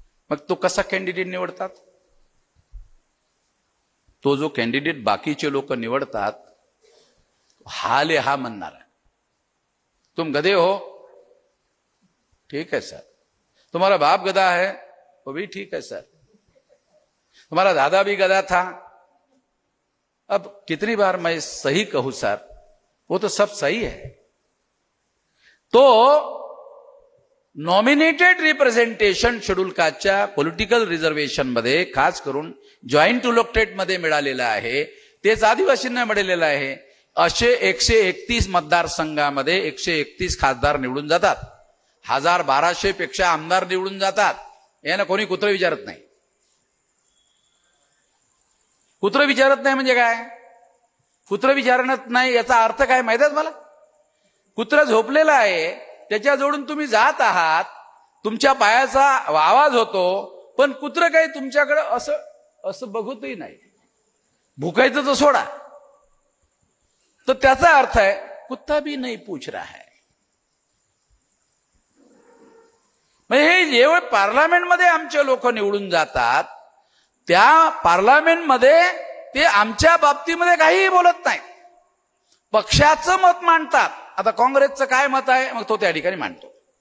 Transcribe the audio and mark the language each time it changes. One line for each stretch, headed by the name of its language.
Marathi: मग तो कसा कॅन्डिडेट निवडतात? तो जो कॅन्डिडेट बाकीचे लोक निवडतात, हाले हा म्हणणार है,
Hindi: तुम गधे हो, ठीक है सर. तुम्हारा बाप गधा है, वो भी ठीक है सर. तुम्हारा दादा भी गधा था. अब कितनी बार मैं सही कहूं सर, वो तो सब सही है.
Marathi: तो nominated representation schedule कास्टच्या political reservation मध्ये खास करून जॉईंट इलेक्टेड मध्ये मिळालेलं आहे, तेच आदिवासींना मिळालेलं आहे. असे 131 मतदारसंघामध्ये 131 खासदार निवडून जातात. 1200 पेक्षा आमदार निवडून जातात. यांना कोणी कुत्र विचारत नाही. कुत्र विचारत नाही म्हणजे काय? कुत्र विचारत नाही याचा अर्थ काय माहिती आहे मला? कुत्र झोपलेला आहे, त्याच्या जोडून तुम्ही जात आहात, तुमच्या पायाचा आवाज होतो, पण कुत्र काही तुमच्याकडे असं बघतही नाही. भुकायचं तर सोडा. तो त्याचा अर्थ
Hindi: है कुत्ता भी नहीं पूछ रहा है.
Marathi: म्हणजे हे जेव्हा पार्लमेंटमध्ये आमचे लोक निवडून जातात, त्या पार्लमेंटमध्ये ते आमच्या बाबतीमध्ये काहीही बोलत नाहीत. पक्षाचं मत मांडतात. आता काँग्रेसचं काय मत आहे, मग तो त्या ठिकाणी मांडतो.